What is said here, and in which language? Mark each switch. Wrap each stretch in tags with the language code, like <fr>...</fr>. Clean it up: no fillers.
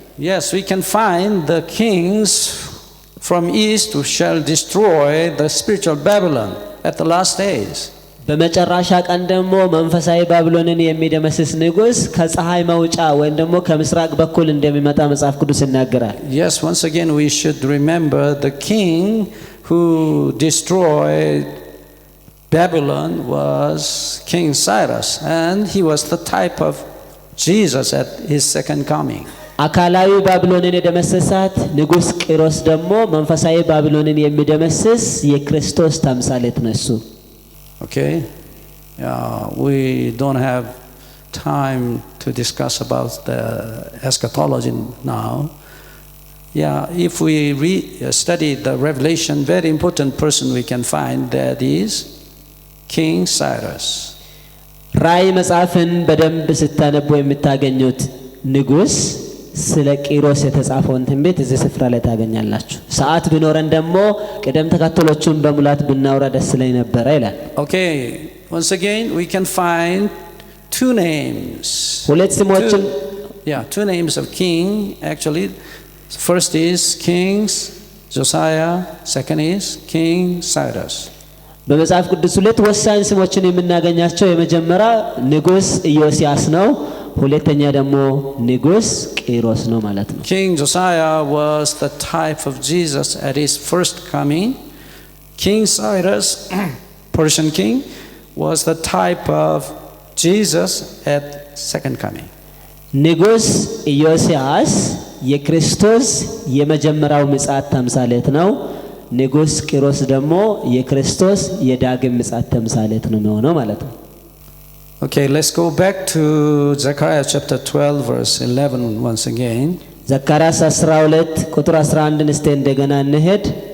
<en>Yes, we can find the kings from east who shall destroy the spiritual Babylon at the last days.</en> <am>በመጨረሻ ቀን ደግሞ መንፈሳዊ ባቢሎንን የሚደመስስ ንጉሥ ከፀሐይ መውጫ ወይም ደግሞ ከምስራቅ በኩል እንደሚመጣ መጽሐፍ ቅዱስ ይናገራል።</am> <en>Yes, once again we should remember the king who destroyed Babylon was King Cyrus, and he was the type of Jesus at his second coming.</en> <am>አካላዊ ባቢሎንን የደመሰሳት ንጉሥ ቂሮስ ደግሞ መንፈሳዊ ባቢሎንን የሚደመስስ የክርስቶስ ተምሳሌት ነው እሱ።</am> <en>Okay, we don't have time to discuss about the eschatology now. Yeah, if we study the Revelation, very important person we can find that is King Cyrus.</en> <am>ራእይ መጽሐፍን በደንብ ስታነቡ የምታገኙት ንጉሥ ስለ ቂሮስ የተጻፈውን ትንቢት እዚህ ስፍራ ላይ ታገኛላችሁ። ሰዓት ቢኖረን ደግሞ ቅደም ተከተሎቹን በሙላት ብናወራ ደስ ይለኝ ነበር ይላል።</am> <en>Okay, once again we can find two names.</en> <am>ሁለት ስሞችን</am> <en>two names of king actually. First is King Josiah, second is King Cyrus.</en> <am>በመጽሐፍ ቅዱስ ሁለት ወሳኝ ስሞችን የምናገኛቸው የመጀመሪያ ንጉሥ ኢዮስያስ ነው፣ ሁለተኛ ደግሞ ንጉሥ ቂሮስ ነው ማለት ነው።</am> <en>King Josiah was the type of Jesus at his first coming. King Cyrus, Persian king, was the type of Jesus at second coming.</en> <am>ንጉሥ ኢዮስያስ የክርስቶስ የመጀመሪያው ምጽአት ተምሳሌት ነው። ንጉሥ ቂሮስ ደግሞ የክርስቶስ የዳግም ምጽአት ተምሳሌት ነው የሚሆነው ማለት ነው።</am> <en>Okay, let's go back to Zechariah chapter 12 verse 11 once again.</en> <am>ዘካርያስ 12 ቁጥር 11 እስቲ እንደገና እንሄድ።</am>